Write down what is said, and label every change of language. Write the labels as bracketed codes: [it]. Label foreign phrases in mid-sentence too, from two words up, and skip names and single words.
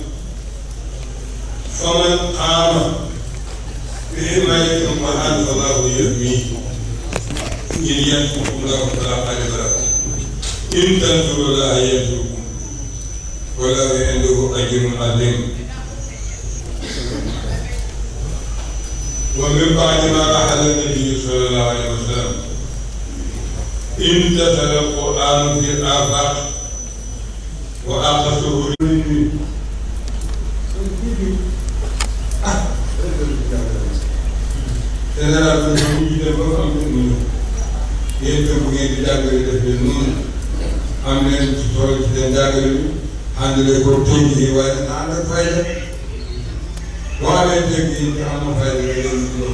[ar] فمن قام بحماية القرآن فالله يحميه إن ينصركم الله فلا غالب لكم إن تنصروا الله ينصركم وله عنده أجر عظيم. ومن بعد ما رحل النبي صلى الله عليه وسلم انتشر القرآن في الآفاق وأخذه [wo] général bi ñu ngi dem ba am lu mu ñëw yéen itam bu ngeen di jàngale def leen noonu am leen ci tool ci seen jàngale bi àndale ko tënk yi waaye na ànd ak fayda boo amee tënk yi te amoo fayda nga leen di jox